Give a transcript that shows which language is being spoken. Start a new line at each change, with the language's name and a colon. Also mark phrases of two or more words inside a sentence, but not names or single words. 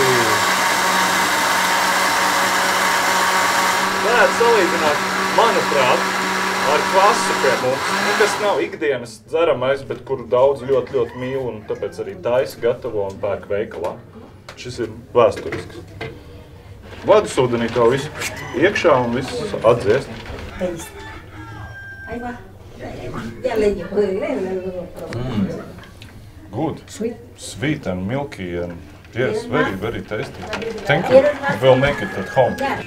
Latvian: Varētu salīdzināt, manuprāt, ar kvasu pie mums. Tas nav ikdienas dzeramais, bet kuru daudz ļoti mīl un tāpēc arī taisa gatavo un pērk veikalā. Šis ir vēsturisks. Vadusūdenī to visu iekšā un viss atdziest.
English: Good. Sweet and milky and yes, very tasty. Thank you. We'll make it at home.